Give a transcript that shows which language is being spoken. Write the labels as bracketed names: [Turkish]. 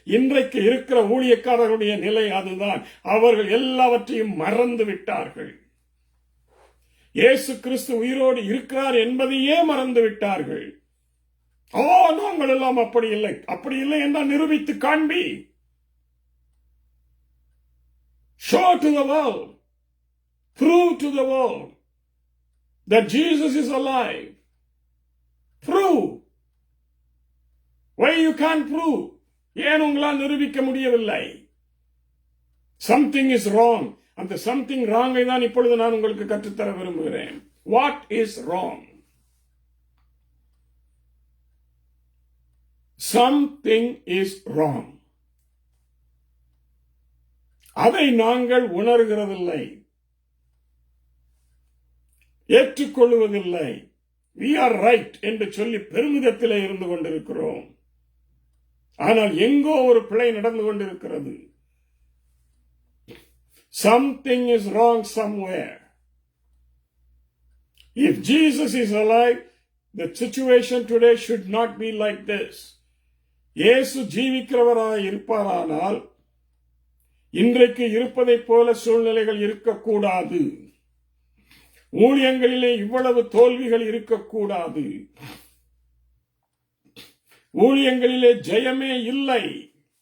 [Tamil] இன்றைக்கு இருக்கிற ஊழியக்காரர்களுடைய நிலை அதுதான். அவர்கள் எல்லாவற்றையும் மறந்து விட்டார்கள். இயேசு கிறிஸ்து உயிரோடு இருக்கிறார் என்பதையே மறந்து விட்டார்கள். நாங்கள் எல்லாம் அப்படி இல்லை, அப்படி இல்லை என்றால் நிரூபித்து காண்பி. [English] Show to the world, prove to the world that Jesus is alive. Prove. Why you can't prove? [Tamil] ஏன் உங்களால் நிரூபிக்க முடியவில்லை? [English] Something is wrong. [Tamil] அந்த [English] something wrong [Tamil] ஐ தான் இப்பொழுது நான் உங்களுக்கு கற்றுத்தர விரும்புகிறேன். [English] What is wrong? Something is wrong. [Tamil] அதை நாங்கள் உணர்கிறதில்லை, ஏற்றுக்கொள்வதில்லை. [English] We are right [Tamil] என்று சொல்லி பெருமிதத்திலே இருந்து கொண்டிருக்கிறோம். ஆனால் எங்கோ ஒரு பிழை நடந்து கொண்டிருக்கிறது. [English] Something is wrong somewhere. If Jesus is alive, the situation today should not be like this. [Tamil] இயேசு ஜீவிக்கிறவராய் இருப்பாரானால் இன்றைக்கு இருப்பதைப் போல சூழ்நிலைகள் இருக்கக்கூடாது. ஊழியங்களிலே இவ்வளவு தோல்விகள் இருக்கக்கூடாது. ஊழியங்களிலே ஜெயமே இல்லை.